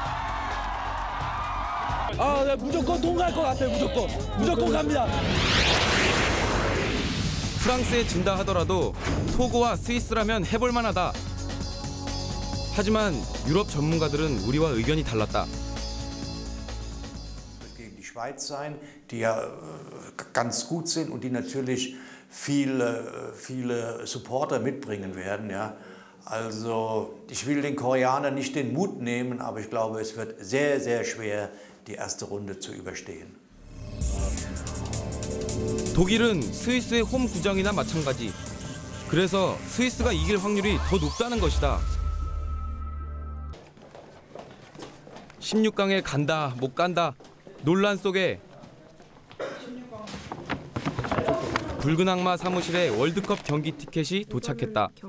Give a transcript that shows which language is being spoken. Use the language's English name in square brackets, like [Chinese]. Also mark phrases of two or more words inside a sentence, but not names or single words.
[Korean] 네, 무조건 통과할 것 같아요. 무조건 갑니다. 프랑스에 진다 하더라도 토고와 스위스라면 해볼 만하다. 하지만 유럽 전문가들은 우리와 의견이 달랐다. [German] Gegen die Schweiz sein, die ja ganz gut sind und die natürlich viele Supporter mitbringen werden. Ja. Also ich will den Koreanern nicht den Mut nehmen, aber ich glaube, es wird sehr, sehr schwer, die erste Runde zu überstehen. [Korean] 독일은 스위스의 홈 구장이나 마찬가지. 그래서 스위스가 이길 확률이 더 높다는 것이다. 16강에 간다, 못 간다 논란 속에 붉은 악마 사무실에 월드컵 경기 티켓이 도착했다.